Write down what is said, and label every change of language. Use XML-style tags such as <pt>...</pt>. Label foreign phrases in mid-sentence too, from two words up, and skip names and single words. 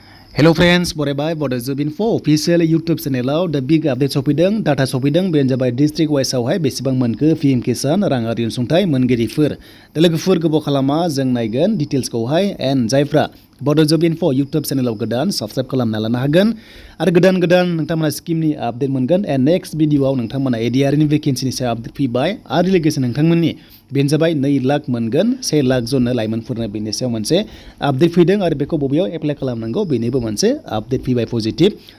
<en>Hello friends,</en> <brx>बरायबाय</brx> <en>Bodo Info official YouTube channel the big update</en> <brx>सफैदों data सफैदों बेनो जाबाय</brx> <en>district wise</en> <brx>आवहाय बेसेबां मोनखो PM किसान राङारि अनसुंथाइ मोनगिरिफोर दा लोगोफोर गोबाव खालामा जों नायगोन डिटेल्सखौहाय एन्ड जायफ्रा Bodo Info YouTube channel गोदान subscribe खालामना लानो हागोन आरो गोदान नोंथांमोना स्किमनि आपडेट मोनगोन</brx> <en>and next</en> <brx>भिडियोआव नोंथांमोना ADR नि भेकेन्सिनि सायाव आपडेट फैबाय आरो लोगोसे नोंथांमोननि बेनो जाबाय 2 लाख मोनगोन 1 लाख जननो लाइमोनफोरनो बेनि सायाव मोनसे आपडेट फैदों आरो बेखौ बबेयाव एप्लाइ खालामनांगौ बेनिबो मोनसे आपडेट फैबाय पजिटिभ</brx>